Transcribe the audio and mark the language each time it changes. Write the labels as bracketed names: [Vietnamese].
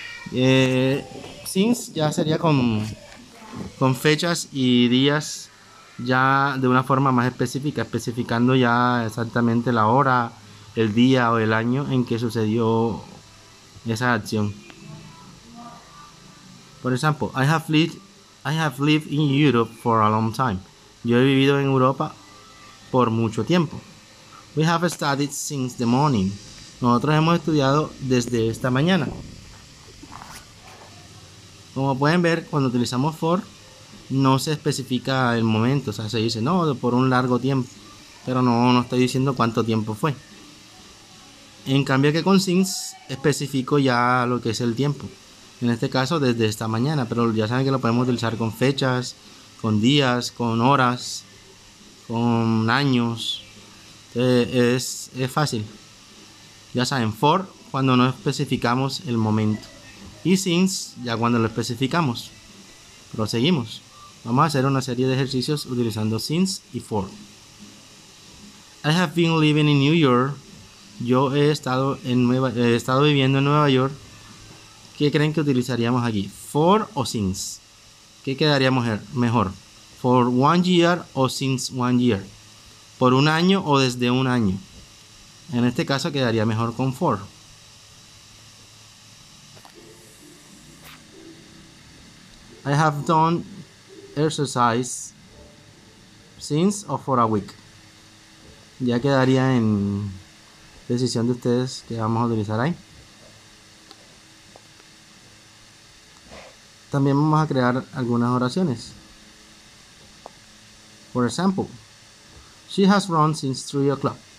[Spanish] Since ya sería con fechas y días ya de una forma más específica, especificando ya exactamente la hora, el día o el año en que sucedió esa acción. Por ejemplo, [English] I have lived in Europe for a long time. [Spanish] Yo he vivido en Europa por mucho tiempo. [English] We have studied since the morning. [Spanish] Nosotros hemos estudiado desde esta mañana. Como pueden ver, cuando utilizamos for, no se especifica el momento. O sea, se dice, no, por un largo tiempo. Pero no estoy diciendo cuánto tiempo fue. En cambio que con since, especifico ya lo que es el tiempo. En este caso, desde esta mañana. Pero ya saben que lo podemos utilizar con fechas, con días, con horas, con años. Es fácil. Ya saben, for cuando no especificamos el momento. Y since ya cuando lo especificamos. Proseguimos. Vamos a hacer una serie de ejercicios utilizando since y for. [English] I have been living in New York. [Spanish] Yo he estado viviendo en Nueva York. ¿Qué creen que utilizaríamos aquí? For o since. ¿Qué quedaría mejor? [English] For 1 year [Spanish] o [English] since 1 year. [Spanish] Por un año o desde un año. En este caso quedaría mejor con for. [English] I have done exercise since or for a week. [Spanish] Ya quedaría en decisión de ustedes que vamos a utilizar ahí. También vamos a crear algunas oraciones. Por ejemplo, [English] she has run since 3 o'clock.